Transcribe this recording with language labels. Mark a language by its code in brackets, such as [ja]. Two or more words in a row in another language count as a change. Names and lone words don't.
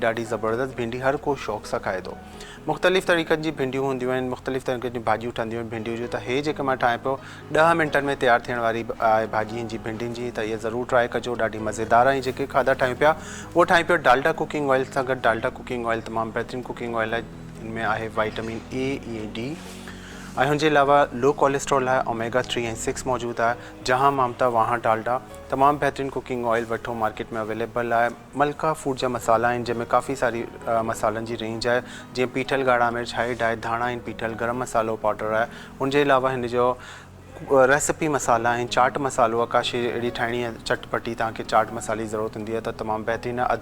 [sd] ॾाढी ज़बरदस्त भिंडी, हर को शौक़ सां खाए थो। मुख़्तलिफ़ तरीक़नि जी भिंडियूं हूंदियूं आहिनि, मुख़्तलिफ़ तरीक़नि जी भाॼियूं ठहंदियूं आहिनि भिंडियूं जूं। त हे जेके मां ठाहियां पियो 10 मिंटनि में तयारु थियण वारी आहे भाॼी जी भिंडियुनि जी, त इहा ज़रूरु ट्राए कजो। ॾाढी मज़ेदार ऐं जेके खाधा ठाहियूं पिया उहो ठाहियूं पिया डालडा [en] cooking oil [sd] सां गॾु। डालडा [en] cooking oil [sd] तमामु बहितरीनु [en] cooking oil [sd] आहे। इनमें आहे विटामिन A, E, D ऐं हुनजे अलावा [en] low cholesterol [sd] आहे, ओमेगा 3 ऐं 6 मौजूदु आहे। [ur] جہاں ممتا وہاں ڈالڈا, [sd] तमामु बहितरीनु [en] cooking oil [sd] वठो, मार्केट में अवेलेबल आहे। मलका फूड जा मसाला आहिनि जंहिंमें काफ़ी सारी मसालनि जी रेंज आहे, जीअं पीठल ॻाढ़ा मिर्च, हाइड आहे, धाणा आहिनि, पीठल गरम मसालो पाउडर आहे। हुनजे अलावा हिन जो रेसिपी मसाला आहिनि, चाट मसालो आहे। काशी अहिड़ी ठाहिणी आहे चटपटी, तव्हांखे चाट मसाले जी ज़रूरत हूंदी आहे त तमामु बहितरीनु आहे।